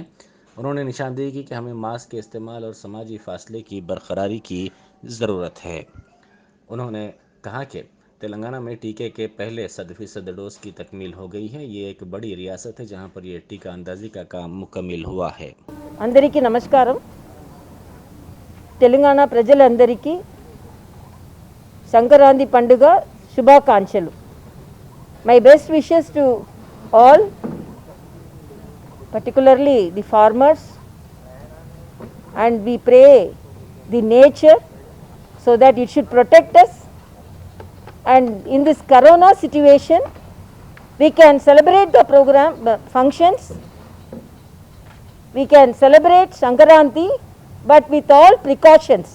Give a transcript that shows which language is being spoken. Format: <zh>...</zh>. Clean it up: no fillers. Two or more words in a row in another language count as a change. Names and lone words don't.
<ur>انہوں نے نشاندہی کی کہ ہمیں ماسک کے استعمال اور سماجی فاصلے کی برقراری کی ضرورت ہے۔ انہوں نے کہا کہ تلنگانہ میں ٹیکے کے پہلے 100% ڈوز کی تکمیل ہو گئی ہے۔ یہ ایک بڑی ریاست ہے جہاں پر یہ ٹیکہ اندازی کا کام مکمل ہوا ہے۔</ur> <te>అందరికీ నమస్కారం. తెలంగాణ ప్రజలందరికీ సంక్రాంతి పండుగ శుభాకాంక్షలు.</te> <en>my best wishes to all, particularly the farmers, and we pray the nature so that it should protect us, and in this corona situation we can celebrate the program functions, we can celebrate Sankaranti, but with all precautions.</en>